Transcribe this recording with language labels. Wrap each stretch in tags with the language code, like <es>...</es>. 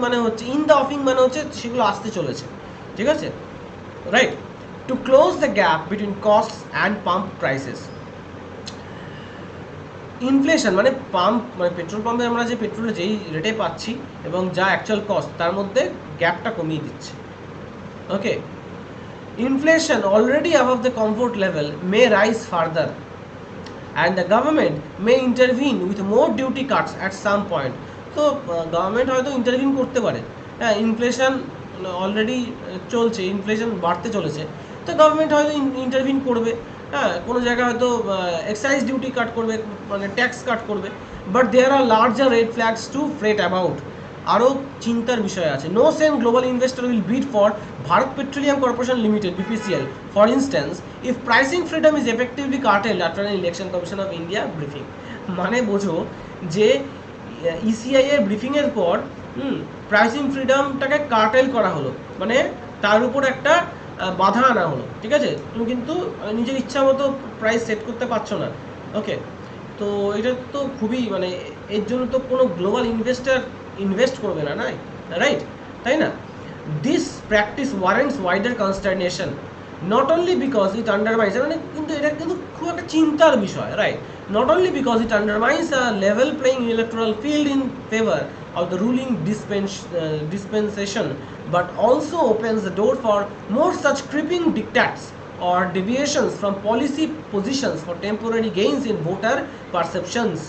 <bn>মানে হচ্ছে</bn> <en>in the offing</en> <bn>মানে হচ্ছে সেগুলো আসতে চলেছে, ঠিক আছে, right?</bn> <en>To close the gap between costs and pump prices.</en> <bn>Inflation মানে মানে পেট্রোল পাম্পে আমরা যে পেট্রোলে যেই রেটে পাচ্ছি এবং যা অ্যাকচুয়াল কস্ট তার মধ্যে গ্যাপটা কমিয়ে দিচ্ছে।</bn> <en>Okay, inflation already above the comfort level may rise further, and the government may intervene with more duty cuts at some point.</en> <bn>So government হয়তো ইন্টারভিন করতে পারে। হ্যাঁ, ইনফ্লেশন অলরেডি চলছে, ইনফ্লেশন বাড়তে চলেছে, তো গভর্নমেন্ট হয়তো ইন্টারভিন করবে। হ্যাঁ, কোনো জায়গায় হয়তো এক্সাইজ ডিউটি কাট করবে, মানে ট্যাক্স কাট করবে।</bn> <en>But there are larger red flags to fret about.</en> <bn>আরও চিন্তার বিষয় আছে।</bn> <en>No sane global investor will bid for Bharat petroleum corporation limited BPCL for instance if pricing freedom is effectively curtailed after an election commission of India briefing.</en> <bn>মানে বোঝো যে ECI এর ব্রিফিংয়ের পর pricing ফ্রিডমটাকে cartel করা হলো, মানে তার উপর একটা বাধা আনা হলো, ঠিক আছে? তুমি কিন্তু নিজের ইচ্ছা মতো প্রাইস সেট করতে পারছো না। ওকে, তো এটা তো খুবই মানে এর জন্য তো কোনো গ্লোবাল ইনভেস্টার ইনভেস্ট করবে না, রাইট? তাই না?</bn> <en>this practice warrants wider consternation not only because it undermines,</en> <bn>মানে কিন্তু এটা কিন্তু খুব একটা চিন্তার বিষয়,</bn> <en>Right? Not only because it undermines a level playing electoral field in favour of the ruling dispensation, but also opens the door for more such creeping diktats or deviations from policy positions for temporary gains in voter perceptions.</en>